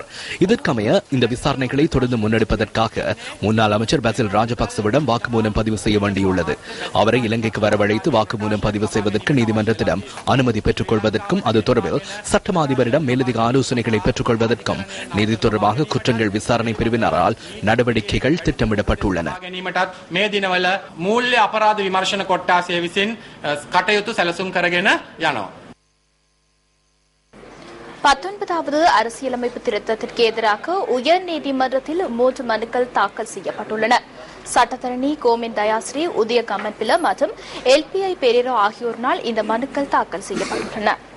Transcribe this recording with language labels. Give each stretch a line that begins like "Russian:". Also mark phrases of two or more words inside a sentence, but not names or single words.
Tamil: இதற்கமைய இந்த விசாரணைகளை தொடர்ந்து முன்னெடுப்பதற்காக முன்னாள் அமைச்சர் பெசில் ராஜபக்சவிடம் வாக்குமூலம் பதிவு செய்ய வேண்டியுள்ளது. அவரை இலங்கைக்கு வரவழைத்து வாக்குமூலம் பதிவு செய்வதற்கு நீதிமன்றத்திடம் அனுமதி பெற்றுக் கொள்வதற்கும் அது தொடர்பில் சட்டமா அதிபரிடம் மேலதிக ஆலோசனைகளை பெற்றுக் கொள்வதற்கும் நீதி தொடர்பாக குற்றங்கள் விசாரணை பிரிவினரால் நடவடிக்கைகள் திட்டமிடப்பட்டுள்ளன.
Sinhala: මේ දිනවල මූල්‍ය අපරාධ විමර්ශන කොට්ටාසය විසින් කටයුතු සැලසුම් කරගෙන යනවා.
Tamil: 19வது அரசியலமைப்பு திருத்தத்திற்கு எதிராக உயர்நீதிமன்றத்தில் 3 மனுக்கள் தாக்கல் செய்யப்பட்டுள்ளன. சட்டத்தரணி கோமின் தயாஸ்ரீ, உதய கமன்பில மற்றும் எல்பிஐ பெரேரா ஆகியோரினால் இந்த மனுக்கள் தாக்கல் செய்யப்பட்டுள்ளன.